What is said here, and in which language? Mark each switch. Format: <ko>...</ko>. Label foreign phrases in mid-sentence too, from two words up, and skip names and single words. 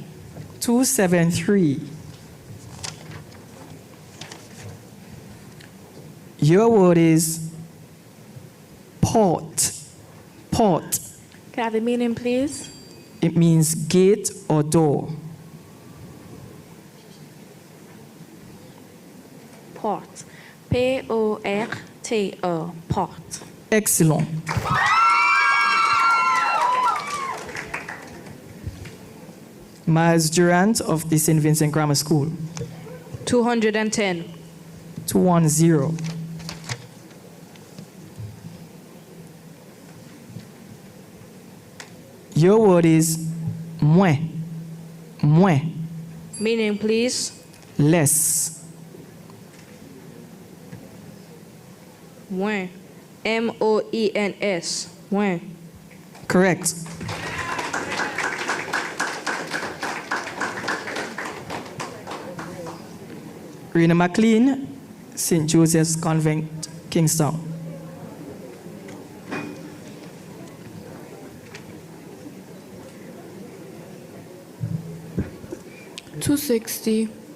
<en>273. Your word is port. Port. Can I have the meaning, please? It means gate or door. Port. P-O-R-T-E. Port. Excellent. Miles Durant of the St. Vincent Grammar School. 210. 210. Your word is moins. Moins. Meaning, please? Less. Moins. M-O-E-N-S. Moins. Correct. Rena McLean, St. Joseph's Convent, Kingstown. 260.</en>